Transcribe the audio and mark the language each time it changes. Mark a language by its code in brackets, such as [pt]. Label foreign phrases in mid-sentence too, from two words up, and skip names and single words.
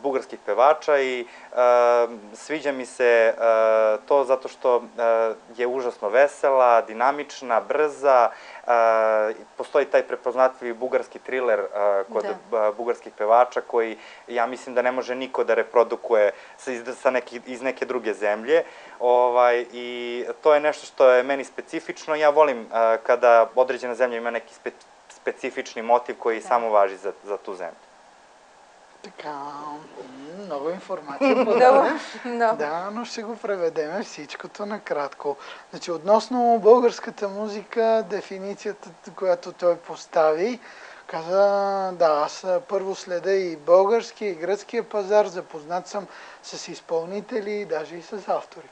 [sr] bugarskih pevača i sviđa mi se to zato što je užasno vesela, dinamična, brza, postoji taj prepoznatljivi bugarski triler kod bugarskih pevača koji ja mislim da ne može niko da reprodukuje iz neke druge zemlje i to je nešto što je meni specifično. Ja volim kada određena zemlja ima neki specifični motiv koji само važi za tu zemlju. [bg] Така, много информация подаде. Да, но ще го преведеме всичкото накратко. Значи, относно българската музика, дефиницията, която той постави, каза, да, аз първо следа и българския, и гръцкия пазар, запознат съм с изпълнители, даже и с автори.